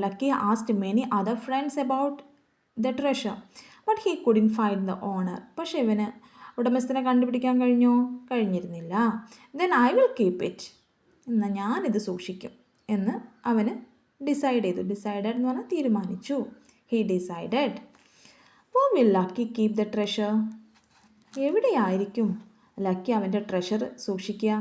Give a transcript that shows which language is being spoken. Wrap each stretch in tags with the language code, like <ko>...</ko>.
<en>Lucky asked many other friends about the treasure but he couldn't find the owner.</en> <ml>പക്ഷേ ഇവന് ഉടമസ്ഥനെ കണ്ടുപിടിക്കാൻ കഴിഞ്ഞിരുന്നില്ല.</ml> <en>then I will keep it,</en> <ml>എന്നാൽ ഞാനിത് സൂക്ഷിക്കും എന്ന് അവന് ഡിസൈഡ് ചെയ്തു. ഡിസൈഡഡ് എന്ന് പറഞ്ഞാൽ തീരുമാനിച്ചു.</ml> <en>He decided. Where will Lucky keep the treasure?</en> <ml>എവിടെയായിരിക്കും ലക്കി അവൻ്റെ ട്രഷർ സൂക്ഷിക്കുക?</ml>